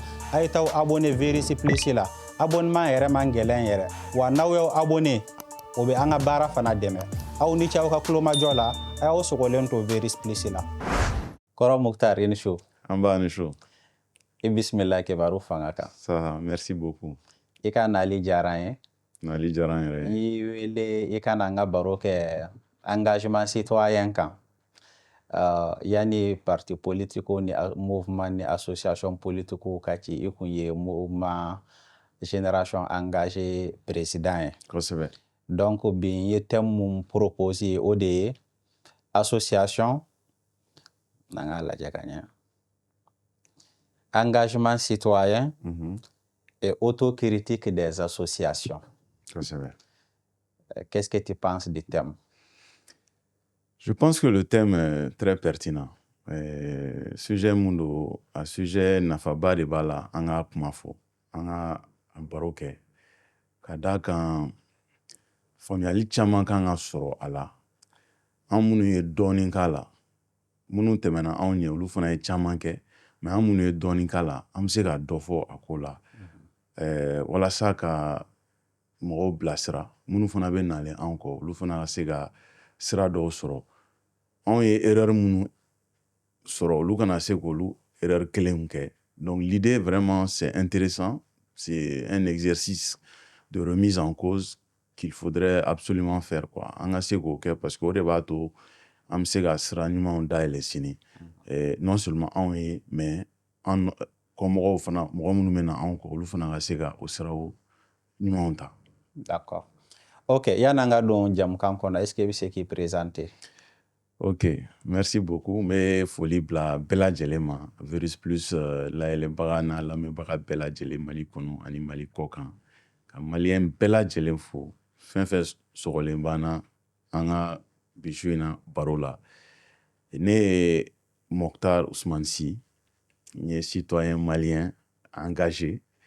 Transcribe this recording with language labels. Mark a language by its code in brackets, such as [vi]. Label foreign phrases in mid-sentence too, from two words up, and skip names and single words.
[bm] A ye t'aw abonné Verisi Plus la. Abonnement yɛrɛ man gɛlɛn yɛrɛ, wa n'aw y'aw abonné o bɛ an ka baara fana dɛmɛ. Aw ni ce aw ka kulomajɔ la, a y'aw sogolen to Verisi Plus la. Kɔrɔ Muktar, i ni su. An b'a ni su. I bisimila kibaru fanga kan. [fr] Ça, merci beaucoup. [bm] I ka nali diyara n ye. Nali diyara n yɛrɛ ye. I wele i ka na an ka baro kɛ [fr] engagement citoyen [bm] kan. Yani [fr] parti politique [bm] ni mouvement ni [fr] association politique [bm] ka ci, i kun ye [fr] mouvement génération engagée président [bm] ye. Kosɛbɛ. Donc bi n ye thème mun proposé o de ye association, n'an k'a lajɛ ka ɲɛ, [fr] engagement citoyen et autocritique des associations. [bm] Kosɛbɛ. [fr] Qu'est-ce que tu penses du thème? Je pense que le thème est très pertinent. [bm] Sujet mun don, a sujet nafaba de b'a la an ka kuma fɔ, an ka baro kɛ, ka d'a kan faamuyali caman kan ka sɔrɔ a la. An minnu ye dɔɔnin k'a la, minnu tɛmɛna anw ɲɛ olu fana ye caman kɛ, mais an minnu ye dɔɔnin k'a la, an bɛ se ka dɔ fɔ a ko la. Walasa ka mɔgɔw bilasira, minnu fana bɛ nalen anw kɔ, olu fana ka se ka sira dɔw sɔrɔ. Anw ye erreur minnu sɔrɔ, olu kana se k'olu erreur kelenw kɛ. [fr] Donc l'idée vraiment c'est intéressant, c'est un exercice de remise en cause qu'il faudrait absolument faire quoi. [bm] An ka se k'o kɛ [fr] parce que [bm] o de b'a to an bɛ se ka sira ɲumanw dayɛlɛ sini. [fr] Non seulement [bm] anw ye, mais an kɔmɔgɔw fana, mɔgɔ minnu bɛ na anw kɔ, olu fana ka se ka o siraw ɲumanw ta. D'accord. Ok, y'an ka don jɛmukan kɔnɔ, [fr] est-ce que [bm] i bɛ se k'i présenter? [fr] Ok, merci beaucoup. [bm] N bɛ foli bila bɛɛ lajɛlen ma, Verisi Plus layɛlɛbaga n'a lamɛnbaga bɛɛ lajɛlen Mali kɔnɔ ani Mali kɔ kan. Ka maliyɛn bɛɛ lajɛlen fo, fɛn fɛn sɔgɔlen b'an na an ka bi su in na baro la. Ne ye Moktar Usumani Si, n ye [fr] citoyen malien engagé.